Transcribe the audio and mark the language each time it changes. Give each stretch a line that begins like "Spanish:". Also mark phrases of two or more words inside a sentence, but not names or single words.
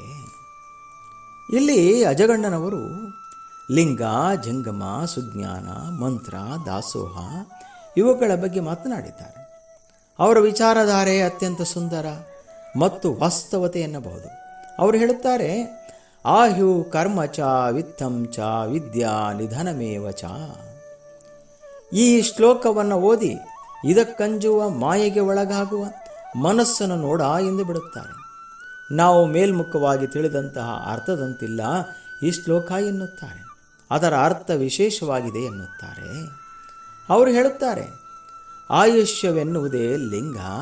Kannada: ಇಲ್ಲಿ ಅಜಗಣ್ಣನವರು ಲಿಂಗ, ಜಂಗಮ, ಸುಜ್ಞಾನ, ಮಂತ್ರ, ದಾಸೋಹ ಇವುಗಳ ಬಗ್ಗೆ ಮಾತನಾಡಿದ್ದಾರೆ. ಅವರ ವಿಚಾರಧಾರೆ ಅತ್ಯಂತ ಸುಂದರ ಮತ್ತು ವಾಸ್ತವತೆ ಎನ್ನಬಹುದು. ಅವರು ಹೇಳುತ್ತಾರೆ,
Sanskrit: ಆಹ್ಯು ಕರ್ಮ ಚ ವಿತ್ತಂ ಚ ವಿದ್ಯಾ ನಿಧನಮೇವ ಚ.
Kannada: ಈ ಶ್ಲೋಕವನ್ನು ಓದಿ ಇದಕ್ಕಂಜುವ ಮಾಯೆಗೆ ಒಳಗಾಗುವ ಮನಸ್ಸನ್ನು ನೋಡ ಎಂದು ಬಿಡುತ್ತಾರೆ. ನಾವು ಮೇಲ್ಮುಖವಾಗಿ ತಿಳಿದಂತಹ ಅರ್ಥದಂತಿಲ್ಲ ಈ ಶ್ಲೋಕ ಎನ್ನುತ್ತಾರೆ. ಅದರ ಅರ್ಥ ವಿಶೇಷವಾಗಿದೆ ಎನ್ನುತ್ತಾರೆ. ಅವರು ಹೇಳುತ್ತಾರೆ, ಆಯುಷ್ಯವೆನ್ನುವುದೇ ಲಿಂಗ.